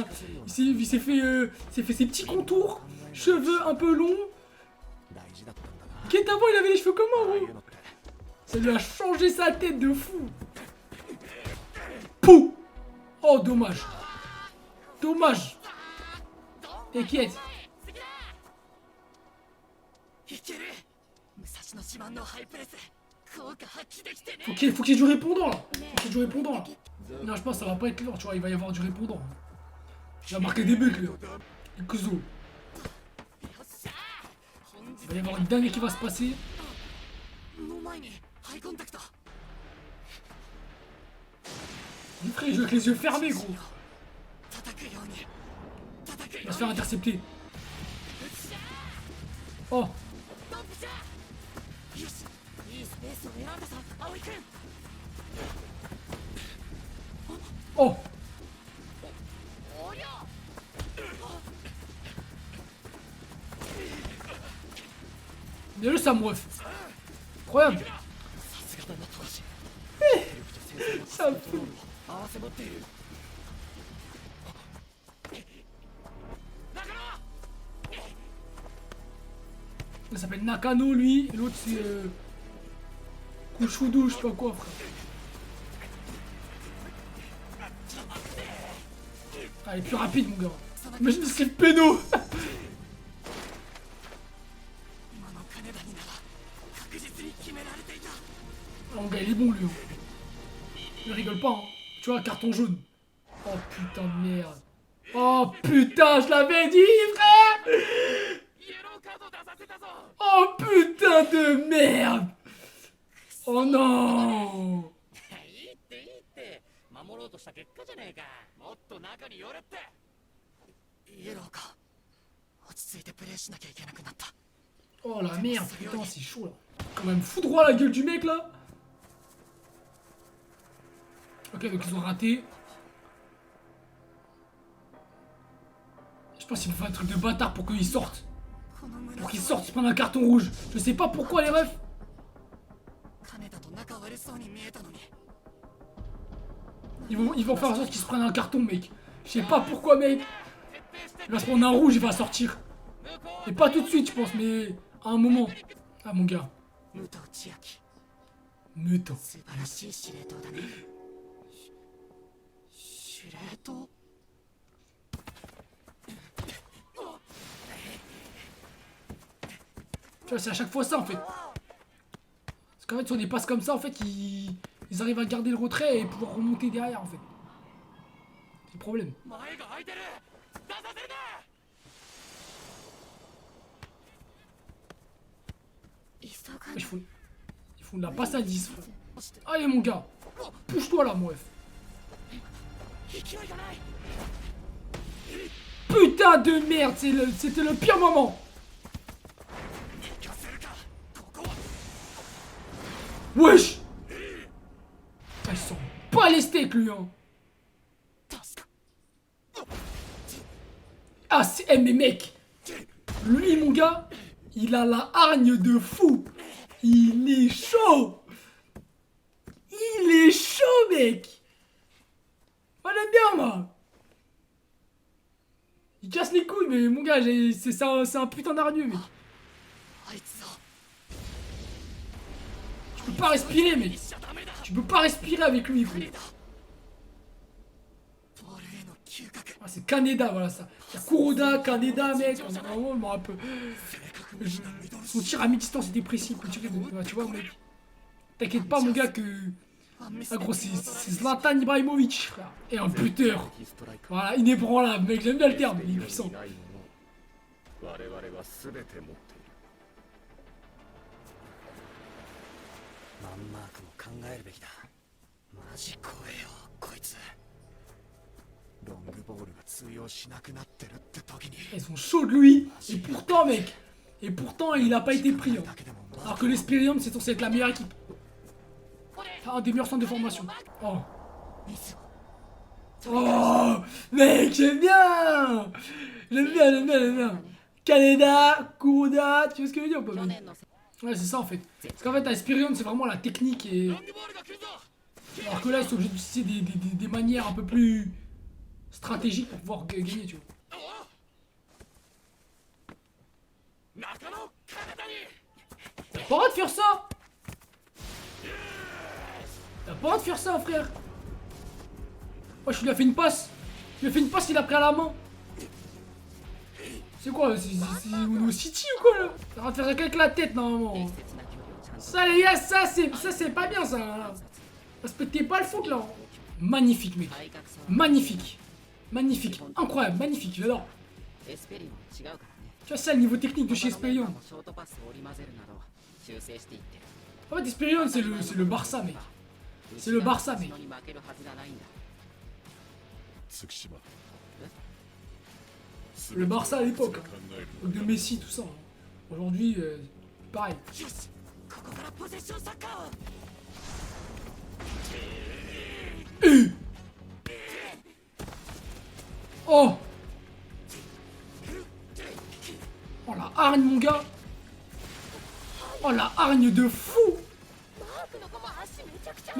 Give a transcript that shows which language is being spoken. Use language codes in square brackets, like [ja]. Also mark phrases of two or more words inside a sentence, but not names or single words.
[fr] Il s'est fait ses petits contours, cheveux un peu longs. Qu'est-ce avant, il avait les cheveux comment, gros? Ça lui a changé sa tête de fou. Pouh! Oh, dommage. Dommage. T'inquiète. [ja] いける武蔵野自慢のハイプレス効果発揮できてね [fr] Faut qu'il y ait du répondant, là. Faut qu'il y ait du répondant, là. Non, je pense que ça va pas être lourd, tu vois. Il va y avoir du répondant. Il va marquer des buts, là. Et Kuzo. [ja] よっしゃ本 [fr] Il va y avoir une dinguerie qui va se passer. [ja] 日の前にハイコンタクト [fr] Mon frère, il joue avec les yeux fermés, gros. [ja] 叩くように叩く [fr] Il [ja] よ [fr] va se faire intercepter. Oh, [ja] トップじゃよしいいスペースを選んだぞ葵君 [fr] oh. [ja] おりゃ [fr] Bien le Sam, ref. Incroyable. [ja] さすがだな富樫 [fr] Ça me fout. [ja] 合わせ持っている中野 [fr] Il s'appelle Nakano, lui. Et l'autre, c'est... Kushudo, je sais pas quoi, frère. Ah, il est plus rapide, mon gars. Imagine ce serait le péno. [ja] 今の金田になら確実に決められていた [fr] Ah, mon gars, il est bon, lui. Hein. Il rigole pas, hein. Tu vois, carton jaune. Oh, putain de merde. Oh, putain, je l'avais dit, frère. [ja] イエローカード出させたぞ [fr] Oh, putain de merde. Oh, non. [ja] いいっていいって守ろうとした結果じゃねえかもっと中に寄れってイエローか落ち着いてプレイしなきゃいけなくなった [fr] Oh, la merde, putain, c'est chaud, là. Quand même, fous droit la gueule du mec, là. Ok, donc ils ont raté. Je pense qu'il faut faire un truc de bâtard pour qu'ils sortent. [ja] この胸 [fr] Pour qu'ils sortent, ils prennent un carton rouge. Je sais pas pourquoi, les refs. [ja] 金田と仲悪そうに見えたのに [fr] Ils vont faire en sorte qu'ils se prennent un carton, mec. Je sais pas pourquoi, mec. Il va se prendre un rouge, il va sortir. Et pas tout de suite, je pense, mais à un moment. Ah, mon gars. [ja] 武藤千秋 [fr] Meute. [ja] 素晴らしい司令塔だね司令塔 [fr] Tu vois, c'est à chaque fois ça, en fait. Parce qu'en fait, sur des passes comme ça, en fait, ils arrivent à garder le retrait et pouvoir remonter derrière, en fait. C'est le problème. [ja] 前が空いてる出させるな急が [fr] Ils font de la passe à 10, frère. [ja] そして [fr] Allez, mon gars. Pousse-toi, là, mon ref. [ja] 勢いがない [fr] Putain de merde, c'était le pire moment. [ja] 熱狂するかここは [fr] Wesh. Ah, ils sont pas les steaks, lui, hein. [ja] 確か [fr] Ah, mais mec. Lui, mon gars, il a la hargne de fou. Il est chaud. Il est chaud, mec. Moi, j'aime bien, moi. Il casse les couilles, mais mon gars, c'est un putain d'hargneux, mec. [ja] あいつを [fr] Tu peux pas respirer, mec. [ja] しちゃダメだ [fr] Tu peux pas respirer avec lui, frère. [ja] ボールへの嗅覚 [fr] Ah, c'est Kaneda, voilà ça. Il y a Kuroda, Kaneda, mec. Vraiment, un peu. Son tir à mi-distance était précis. Tu vois, mec. T'inquiète pas, mon gars, que. [ja] ワンミス [fr] Ah, gros, c'est Zlatan Ibrahimovic, frère. Et un buteur. Voilà, inébranlable, mec. J'aime bien le terme. Il est puissant. [ja] 我々は全て持っている。マンマークも考えるべきだマジ怖えよこいつロングボールが通用しなくなってるって時に [fr] Ils sont chauds de lui. Et pourtant, mec. Et pourtant, il a pas été pris. Hein. [ja] だけでもま [fr] Alors que l'Esperium, c'est censé être la meilleure équipe. Un des meilleurs centres de formation. Oh. [ja] ミスを [fr] Oh, mec, j'aime bien. J'aime bien. Kaneda, Kuroda, tu vois ce que je veux dire ou pas? [ja] 去年の [fr] Ouais, c'est ça en fait. Parce qu'en fait, la Esperion, c'est vraiment la technique et. [ja] ロングボールが来るぞ [fr] Alors que là, ils sont obligés d'utiliser des manières un peu plus stratégiques pour pouvoir gagner, tu vois. [ja] 中野体に [fr] T'as pas le droit de faire ça! T'as pas le droit de faire ça, frère! Oh, je lui ai fait une passe! Je lui ai fait une passe, il a pris à la main! C'est quoi? On est au City ou quoi là? T'as le droit de faire ça qu'avec la tête normalement! [ja] 適切な距離をちゃんと [fr] Ça, les gars, ça c'est pas bien ça! Là. Respectez pas le foot là! Magnifique, mec! [ja] 体格差は [fr] Magnifique! Magnifique! Incroyable! Magnifique! J'adore! [ja] エスペリオン違うからね [fr] Tu vois, ça, le niveau technique de chez [ja] 他のメンバ [fr] Esperion. [ja] ーもショートパスを織り交ぜるなど修正していってる [fr] En fait, Esperion, c'est le Barça, mec. C'est le Barça, mec. [ja] 後ろに負けるはずがないんだ月島 [fr] Le Barça à l'époque, [ja] 考 [fr] hein. [ja] える [fr] Donc de Messi, tout ça. Hein. Aujourd'hui, pareil. [ja] よしここからポゼッションサッカーを [fr] Oh! Oh la hargne, mon gars! Oh la hargne de fou! [ja] マークの子も足めちゃくちゃ